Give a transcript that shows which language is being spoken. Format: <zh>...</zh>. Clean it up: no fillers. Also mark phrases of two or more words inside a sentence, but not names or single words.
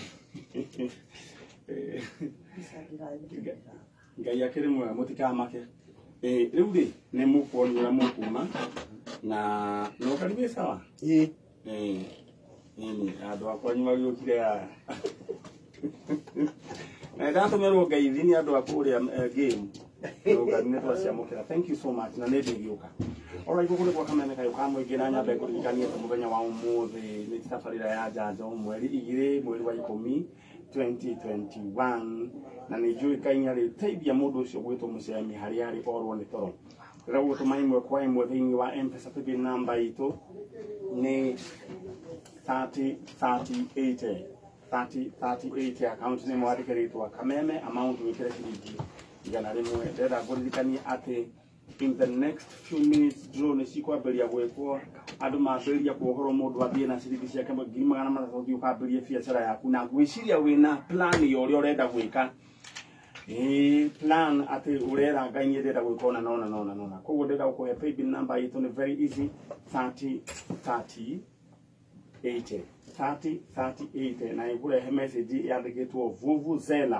<ki>Ngai akĩrĩ mwega mũtikamake rĩu rĩ nĩ mũkuonio ũrĩa mũkuma na Nũngari wĩ sawa andũ akwa nyumagĩũkire aya na ndatũmĩrwo ngeithi nĩ andũ a kũrĩa game Nũngari nĩ twaciamũkĩra.</ki> <en>Thank you so much</en> <ki>na nĩ ndĩgĩũka. Alright, gũkũ nĩ gwa Kameme kayũ ka mũingĩ na nyambe kũririkania atĩ mũthenya wa ũmũthĩ nĩ tabarĩra ya njanjo mweri 2 mweri wa 10 2021 na nĩ njũĩkaine rĩ teithia mũndũ ũcio gwĩtwo Musemi harĩa arĩ orwo nĩ toro. Rĩrĩa gũtũma ĩmwe kwa ĩmwe thĩinĩ wa M-Pesa</ki> <en>paybill number</en> <ki>itũ nĩ 3080 account nĩ mwandĩke rĩtwa Kameme amount wĩkĩre ciringi igana rĩmwe. Ndĩrenda ngũririkanie atĩ</ki> <en>in the next few minutes</en> <ki>drone cikwambĩrĩria gwĩkwo andũ mambĩrĩria kuohorwo mũndũ athiĩ na ciringi ciake 300 ukambĩrĩria biacara yaku na gwĩciria wĩna plan ya ũrĩa ũrenda gwĩka plan atĩ ũrera Ngai nĩ ndĩrenda gwĩka ona nona koguo ndĩrenda gũkũhe</ki> <en>paybill number</en> <ki>itũ nĩ</ki> <en>very easy</en> <ki>3080 na ĩkũrehe message yandĩkĩtwo vuvuzela.</ki>